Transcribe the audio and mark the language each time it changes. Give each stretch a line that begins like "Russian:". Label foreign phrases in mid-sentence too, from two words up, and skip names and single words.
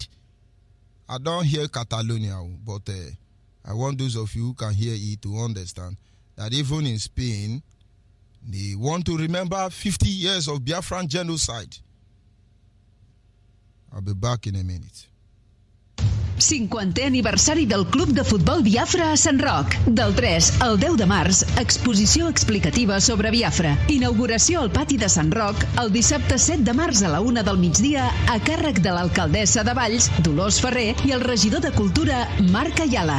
English: I don't hear Catalonia, but I want those of you who can hear it to understand that even in Spain, they want to remember 50 years of Biafran genocide. I'll be back in a minute.
Catalan: 50è aniversari del Club de Futbol Biafra a Sant Roc. Del 3 al 10 de març, exposició explicativa sobre Biafra. Inauguració al pati de Sant Roc el dissabte 7 de març a la 1 del migdia a càrrec de l'alcaldessa de Valls, Dolors Ferrer, i el regidor de Cultura, Marc Ayala.